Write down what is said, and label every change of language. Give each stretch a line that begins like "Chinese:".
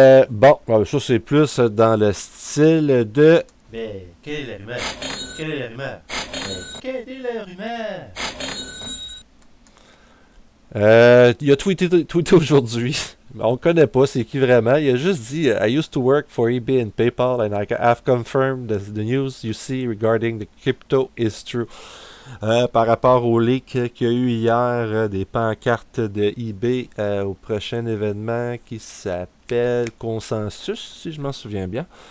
French: Bon, ça c'est plus dans le style de... Mais quelle est la rumeur? Quelle est la rumeur? Quelle est la rumeur? Il a tweeté aujourd'hui. On ne connaît pas c'est qui vraiment. Il a juste dit
English: I used to work for eBay and PayPal and I have confirmed that the news you see regarding the crypto is true.
French: Par rapport au leak qu'il y a eu hier des pancartes de eBay au prochain événement qui s'appelle Consensus, si je m'en souviens bien.